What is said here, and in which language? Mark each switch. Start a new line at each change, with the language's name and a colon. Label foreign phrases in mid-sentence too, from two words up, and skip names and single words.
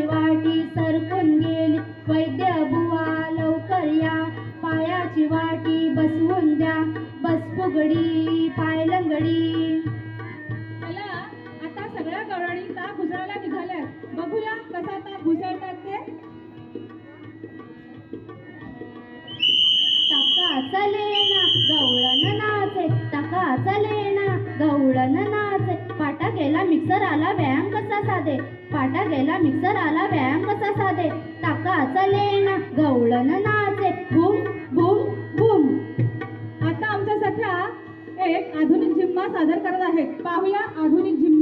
Marathi: वाटी सरकून गेली, वैद्य बुवा लवकर या, पायाची वाटी बसवून द्या, बस फुगडी पाय लंगडी. चला आता सगळ्या गवळणी ताक घुसळायला निघाल्यात, बघूया कसा ताक घुसळतात ते. टाकाचा लेना गवळण नाचे, टाकाचा लेना गवळण नाचे, पाटा गेला मिक्सर आला व्यायाम कसा साधे, पाटा गेला मिक्सर आला व्यायाम कसा साधे, टाकाचा लेना गवळण नाचे, बूम बूम बूम. आता आमच्या सख्या एक आधुनिक झिम्मा सादर करत आहेत, पाहूया आधुनिक झिम्मा.